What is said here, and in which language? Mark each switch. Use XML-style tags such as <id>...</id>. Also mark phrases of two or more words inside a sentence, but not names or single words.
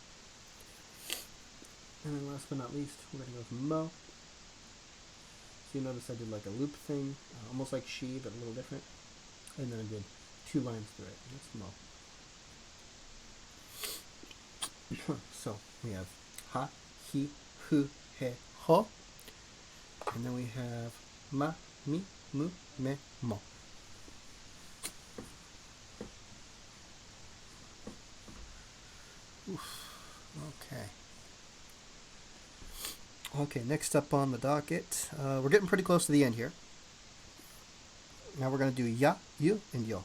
<en>And then last but not least, we're going to go with mo. So you notice I did like a loop thing, almost like she, but a little different. And then I did 2 lines through it. That's mo. So we have ha, hi, hu, he, ho. And then we have ma, mi, mu, me, mo. Oof. Okay. Okay, next up on the docket, we're getting pretty close to the end here. Now we're going to do ya, you, and yo.</en>